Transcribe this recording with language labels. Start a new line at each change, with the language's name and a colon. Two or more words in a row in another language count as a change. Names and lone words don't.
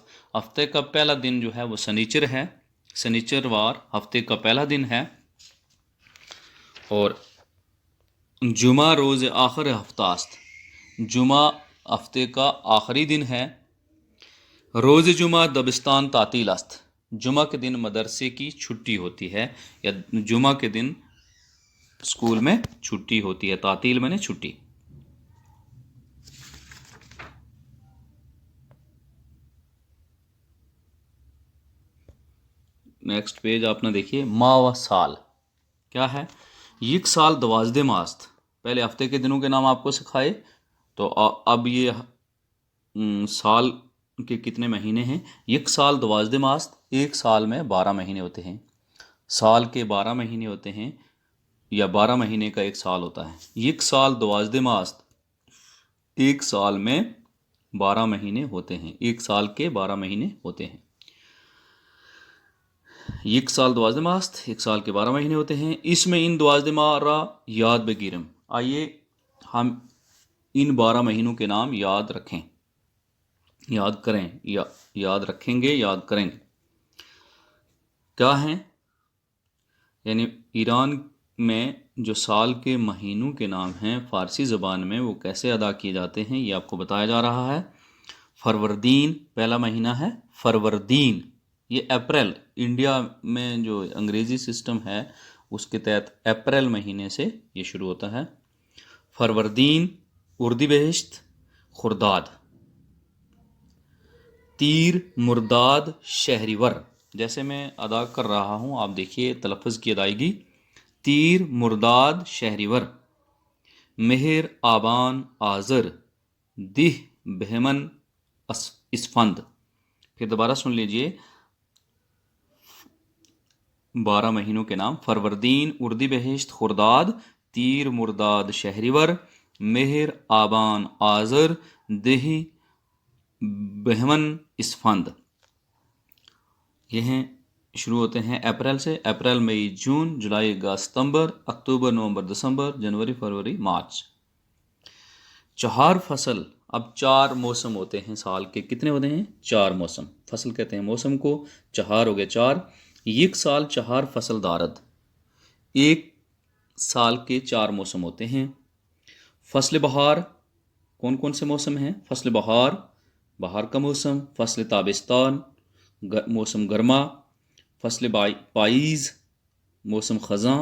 Urdu: ہفتے کا پہلا دن جو ہے وہ سنیچر ہے، سنیچر وار ہفتے کا پہلا دن ہے.
Persian: اور جمعہ روز آخر ہفتہ است.
Urdu: جمعہ ہفتے کا آخری دن ہے.
Persian: روز جمعہ دبستان تعطیل است.
Urdu: جمعہ کے دن مدرسے کی چھٹی ہوتی ہے یا جمعہ کے دن اسکول میں چھٹی ہوتی ہے. تعطیل میں نے چھٹی. نیکسٹ پیج آپ نے دیکھیے ماہ و سال کیا ہے.
Persian: یک سال 12 ماست.
Urdu: پہلے ہفتے کے دنوں کے نام آپ کو سکھائے تو اب یہ سال کے کتنے مہینے ہیں.
Persian: یک سال 12 ماست.
Urdu: ایک سال میں 12 مہینے ہوتے ہیں. سال کے 12 مہینے ہوتے ہیں یا 12 مہینے کا ایک سال ہوتا ہے.
Persian: یک سال 12 ماست.
Urdu: ایک سال میں 12 مہینے ہوتے ہیں. ایک سال کے 12 مہینے ہوتے ہیں.
Persian: یک سال 12 ماست.
Urdu: ایک سال کے 12 مہینے ہوتے ہیں. اس میں ان
Persian: 12 ماہ را یاد بگیرم.
Urdu: آئیے ہم ان 12 مہینوں کے نام یاد رکھیں، یاد کریں، یاد رکھیں گے، یاد کریں گے. کیا ہیں؟ یعنی ایران میں جو سال کے مہینوں کے نام ہیں فارسی زبان میں وہ کیسے ادا کیے جاتے ہیں یہ آپ کو بتایا جا رہا ہے. فروردین پہلا مہینہ ہے. فروردین یہ اپریل، انڈیا میں جو انگریزی سسٹم ہے اس کے تحت اپریل مہینے سے یہ شروع ہوتا ہے. فروردین، اردیبہشت، خرداد. تیر، مرداد، شہریور. جیسے میں ادا کر رہا ہوں آپ دیکھیے تلفظ کی ادائیگی. تیر، مرداد، شہریور. مہر، آبان، آذر. دہ، بہمن، اسفند. پھر دوبارہ سن لیجئے 12 مہینوں کے نام. فروردین، اردیبہشت، خرداد. تیر، مرداد، شہریور. مہر، آبان، آذر. دہ، بہمن، اسفند. یہ ہیں شروع ہوتے ہیں اپریل سے. اپریل، مئی، جون، جولائی، اگست، ستمبر، اکتوبر، نومبر، دسمبر، جنوری، فروری، مارچ.
Persian: چہار فصل.
Urdu: اب 4 موسم ہوتے ہیں سال کے. کتنے ہوتے ہیں؟ 4 موسم. فصل کہتے ہیں موسم کو. چہار ہو گئے 4.
Persian: یک سال چہار فصل دارد.
Urdu: ایک سال کے 4 موسم ہوتے ہیں.
Persian: فصل بہار.
Urdu: کون کون سے موسم ہیں؟
Persian: فصل بہار،
Urdu: بہار کا موسم.
Persian: فصل تابستان،
Urdu: موسم گرما.
Persian: فصل پائیز،
Urdu: موسم خزاں.